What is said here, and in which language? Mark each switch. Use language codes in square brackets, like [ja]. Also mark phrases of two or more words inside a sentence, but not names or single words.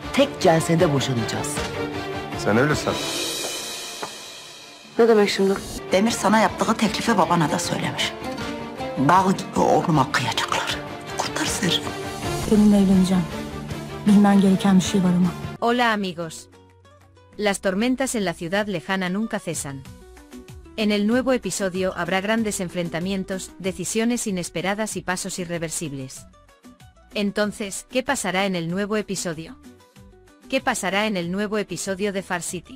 [tr] tek celsede boşanacağız. Sen öyle san. Ne demek şimdi? Demir sana yaptığı teklifi babana da söylemiş. Dağ gibi oğluma kıyacaklar. Kurtar Zerrin. Seninle evleneceğim. Bilmen gereken bir şey var ama. [es] Hola amigos. Las tormentas en la ciudad lejana nunca cesan. En el nuevo episodio habrá grandes enfrentamientos, decisiones inesperadas y pasos irreversibles. Entonces, ¿qué pasará en el nuevo episodio? ¿Qué pasará en el nuevo episodio de Far City?